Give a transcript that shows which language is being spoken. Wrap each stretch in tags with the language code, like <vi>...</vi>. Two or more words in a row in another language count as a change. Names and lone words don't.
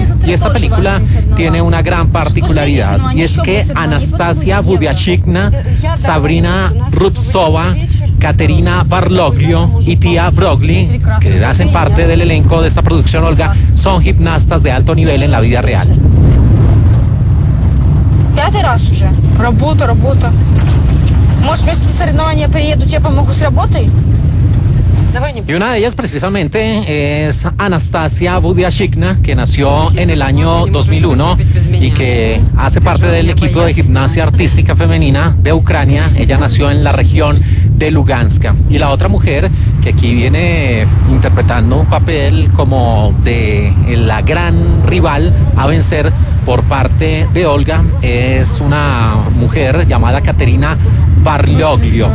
<es>Y esta película tiene una gran particularidad, y es que Anastasia Budiashikna, Sabrina Rubtsova, Katerina Barloglio y Tia Broglie, que hacen parte del elenco de esta producción, Olga, son gimnastas de alto nivel en la vida real.</es> <ru>5 раз уже. Работа. Может, вместо соревнования приеду, тебе помогу с работой?</ru> <es>Y una de ellas precisamente es Anastasia Budiashikna, que nació en el año 2001 y que hace parte del equipo de gimnasia artística femenina de Ucrania. Ella nació en la región de Lugansk. Y la otra mujer, que aquí viene interpretando un papel como de la gran rival a vencer por parte de Olga, es una mujer llamada Katerina Barloglio.</es>